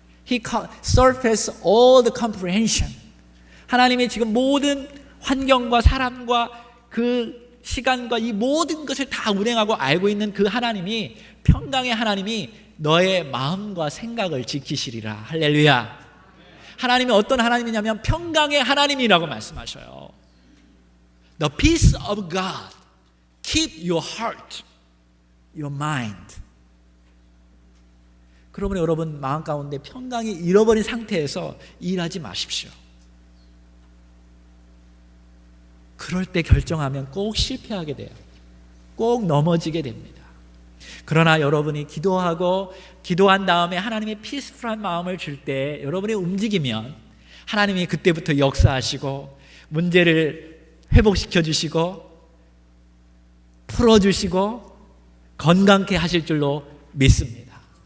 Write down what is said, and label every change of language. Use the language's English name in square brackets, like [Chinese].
[English] He surpassed all the comprehension. [Korean] 하나님이 지금 모든 환경과 사람과 그 시간과 이 모든 것을 다 운행하고 알고 있는 그 하나님이, 평강의 하나님이 너의 마음과 생각을 지키시리라. 할렐루야. 하나님이 어떤 하나님이냐면 평강의 하나님이라고 말씀하셔요. [English] The peace of God keep your heart, your mind. [Korean] 그러므로 여러분 마음 가운데 평강이 잃어버린 상태에서 일하지 마십시오. 그럴 때 결정하면 꼭 실패하게 돼요. 꼭 넘어지게 됩니다. 그러나 여러분이 기도한 다음에 하나님의 피스풀한 마음을 줄 때 여러분이 움직이면 하나님이 그때부터 역사하시고 문제를 회복시켜 주시고 풀어주시고 건강케 하실 줄로 믿습니다.